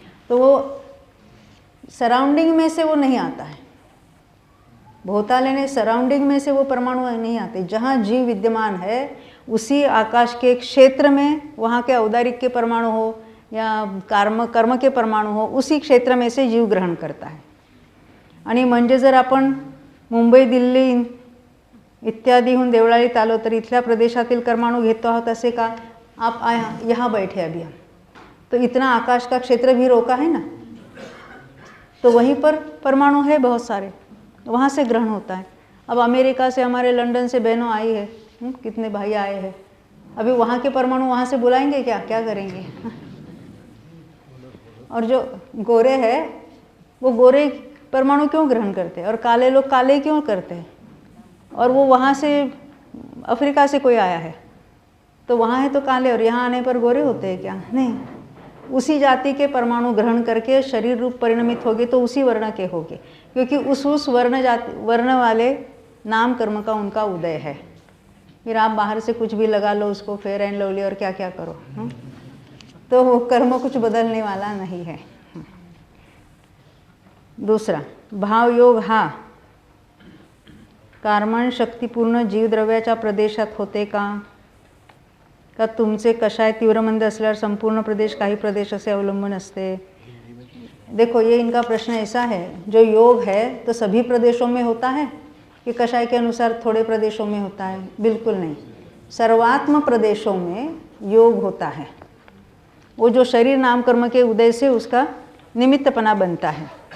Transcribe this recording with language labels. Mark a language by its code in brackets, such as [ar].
[hi] तो वो सराउंडिंग में से वो नहीं आता है. भौताले ने सराउंडिंग में से वो परमाणु नहीं आते. जहाँ जीव विद्यमान है उसी आकाश के क्षेत्र में वहाँ के औदारिक के परमाणु हो या कर्म के परमाणु हो, उसी क्षेत्र में से जीव ग्रहण करता है. [mr] आणि म्हणजे जर आपण मुंबई दिल्ली इत्यादीहून देवळालीत आलो तर इथल्या प्रदेशातील परमाणु घेतो आहोत असे का? [hi] आप यहाँ बैठे अभी हम, तो इतना आकाश का क्षेत्र भी रोका है ना, तो वहीं पर परमाणु है बहुत सारे, वहाँ से ग्रहण होता है. अब अमेरिका से हमारे लंदन से बहनों आई है, कितने भाई आए हैं. अभी वहाँ के परमाणु वहाँ से बुलाएंगे क्या? क्या करेंगे? और जो गोरे हैं वो गोरे परमाणु क्यों ग्रहण करते हैं और काले लोग काले क्यों करते हैं? और वो वहाँ से अफ्रीका से कोई आया है तो वहाँ है तो काले और यहाँ आने पर गोरे होते हैं क्या? नहीं. उसी जाति के परमाणु ग्रहण करके शरीर रूप परिणमित होगे तो उसी वर्ण के होगे, क्योंकि उस वर्ण वाले नाम कर्म का उनका उदय है. फिर आप बाहर से कुछ भी लगा लो उसको, फेयर एंड लवली और क्या क्या करो, तो वो कर्म कुछ बदलने वाला नहीं है. [mr] दूसरा, भाव योग हा कार्मण शक्तिपूर्ण जीवद्रव्याच्या प्रदेशात होते का? का तुमचे कषाय तीव्रमंद असल्यावर संपूर्ण प्रदेश, काही प्रदेश असे अवलंबन असते? [hi] देखो, ये इनका प्रश्न ऐसा है, जो योग है तो सभी प्रदेशों में होता है कि कषाय के अनुसार थोड़े प्रदेशों में होता है? बिल्कुल नहीं. सर्वात्म प्रदेशों में योग होता है. वो जो शरीर नाम कर्म के उदय से उसका निमित्तपना बनता है.